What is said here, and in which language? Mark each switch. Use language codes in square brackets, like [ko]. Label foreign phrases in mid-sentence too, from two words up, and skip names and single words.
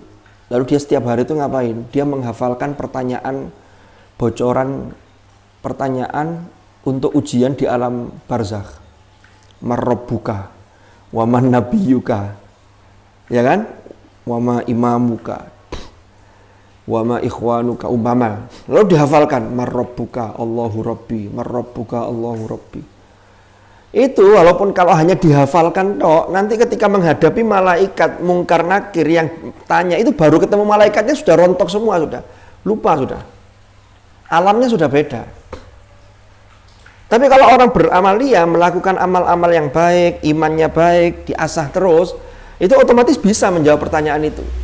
[id] Lalu dia setiap hari itu ngapain? Dia menghafalkan pertanyaan, bocoran pertanyaan untuk ujian di alam barzakh. [ar] من ربك ومن نبيك, [id] ya kan? [ar] وما إمامك وما إخوانك, umpama. [id] Lalu dihafalkan, marrabbuka, [ar] الله ربي من ربك الله ربي. [id] Itu walaupun kalau hanya dihafalkan toh, nanti ketika menghadapi malaikat mungkar nakir yang tanya, itu baru ketemu malaikatnya sudah rontok semua, sudah lupa, sudah alamnya sudah beda. Tapi kalau orang beramalia melakukan amal-amal yang baik, imannya baik, diasah terus, itu otomatis bisa menjawab pertanyaan itu.